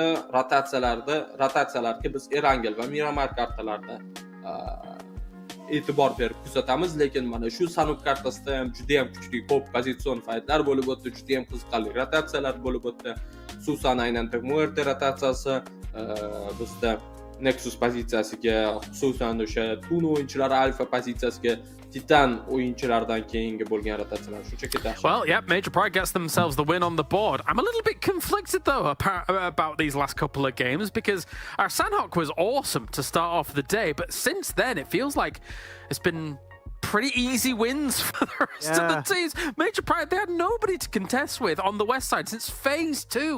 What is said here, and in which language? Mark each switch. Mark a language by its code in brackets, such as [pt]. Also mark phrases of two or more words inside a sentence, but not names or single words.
[uz] Odatda rotatsiyalarga biz Erangel va Miramar kartalarda e'tibor berib kuzatamiz, lekin mana shu sanub kartasida ham juda ham kuchli ko'p pozitsion faytlar bo'lib o'tdi, juda ham qiziqarli rotatsiyalar bo'lib o'tdi. Xususan aynan MUERTE rotatsiyasi bizda Nexus pozitsiyasiga, xususan o'sha Tun o'yinchilari alfa pozitsiyasiga Titan o'yinchilardan keyingi bo'lgan rotatsiyalar shunchaki yaxshi. [en] Well, yeah, Major Pride gets themselves the win on the board. I'm a little bit conflicted though about these last couple of games because our Sanhok was awesome to start off the day, but since then it feels like it's been pretty easy wins for the rest of the teams. Major Pride, they had nobody to contest with on the west side since phase 2.